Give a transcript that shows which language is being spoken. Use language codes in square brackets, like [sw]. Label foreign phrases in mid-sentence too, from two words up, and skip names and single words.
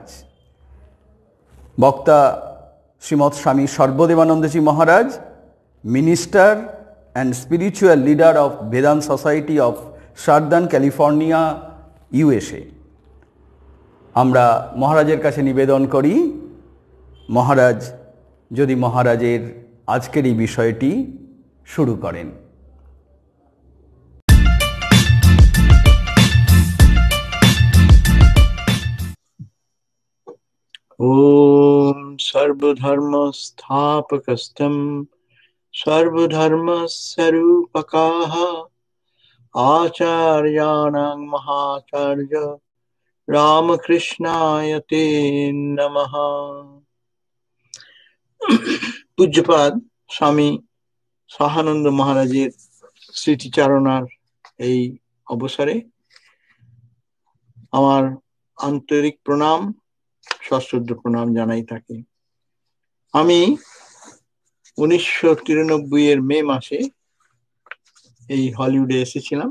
[bn] বক্তা শ্রীমৎ স্বামী সর্বদেবানন্দজি মহারাজ, [en] Minister and Spiritual Leader of Vedanta Society of Southern California, USA. [bn] আমরা মহারাজের কাছে নিবেদন করি মহারাজ যদি মহারাজের আজকের এই বিষয়টি শুরু করেন। [sa] ओम सर्वधर्म स्थापकस्तम सर्वधर्म स्वरूपकाः आचार्याणां महाचार्य रामकृष्णाय ते नमः। [bn] पूज्यपाद स्वामी সহানন্দ মহারাজের স্মৃতিচারণার এই অবসরে আমার আন্তরিক প্রণাম, সশ্রদ্ধ প্রণাম জানাই তাকে। আমি 1993 এর মে মাসে এই হলিউডে এসেছিলাম।